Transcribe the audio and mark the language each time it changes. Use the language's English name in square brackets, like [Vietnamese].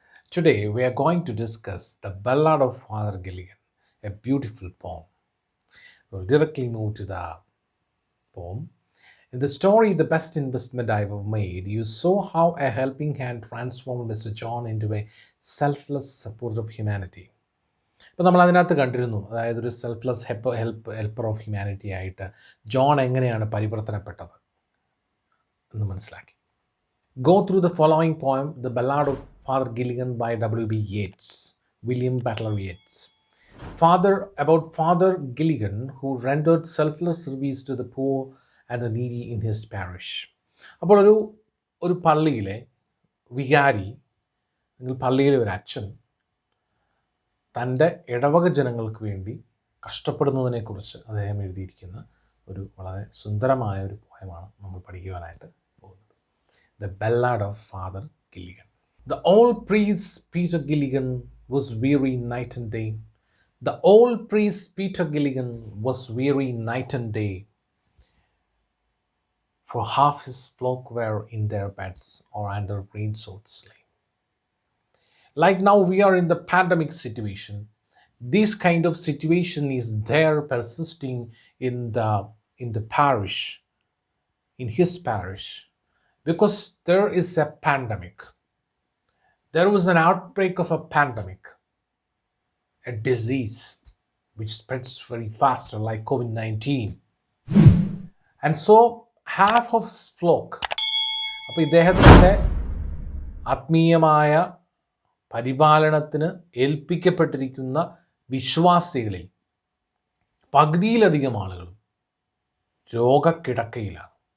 [English] Today we are going to discuss the Ballad of Father Gilligan, a beautiful poem. We'll directly move to the poem. In the story, The Best Investment I Ever Made, you saw how a helping hand transformed Mr. John into a selfless support of humanity. [Malayalam] അപ്പോൾ നമ്മൾ അതിനകത്ത് കണ്ടിരുന്നു, അതായത് ഒരു [English] selfless helper of humanity [Malayalam] ആയിട്ട് John എങ്ങനെയാണ് പരിവർത്തനപ്പെട്ടത് എന്ന് മനസ്സിലാക്കി. [English] Go through the following poem, The Ballad of Father Gilligan by William Butler Yeats. About Father Gilligan, who rendered selfless service to the poor and the needy in his parish. [Malayalam] അപ്പോൾ ഒരു പള്ളിയിലെ വികാരി അല്ലെങ്കിൽ പള്ളിയിലെ ഒരു അച്ഛൻ തൻ്റെ ഇടവക ജനങ്ങൾക്ക് വേണ്ടി കഷ്ടപ്പെടുന്നതിനെക്കുറിച്ച് അദ്ദേഹം എഴുതിയിരിക്കുന്ന ഒരു വളരെ സുന്ദരമായ ഒരു പോയമാണ് നമ്മൾ പഠിക്കുവാനായിട്ട് പോകുന്നത്. [English] The Ballad of Father Gilligan. The old priest Peter Gilligan was weary night and day. The old priest Peter Gilligan was weary night and day, for half his flock were in their beds or under green swords slain. Like now we are in the pandemic situation, this kind of situation is there persisting in the parish, in his parish, because there is a pandemic. There was an outbreak of a pandemic, a disease which spreads very faster like COVID-19. And so half of his flock, [Malayalam] അപ്പോൾ ഇദ്ദേഹത്തിൻ്റെ ആത്മീയമായ പരിപാലനത്തിന് ഏൽപ്പിക്കപ്പെട്ടിരിക്കുന്ന വിശ്വാസികളിൽ പകുതിയിലധികം ആളുകളും രോഗക്കിടക്കയിലാണ്.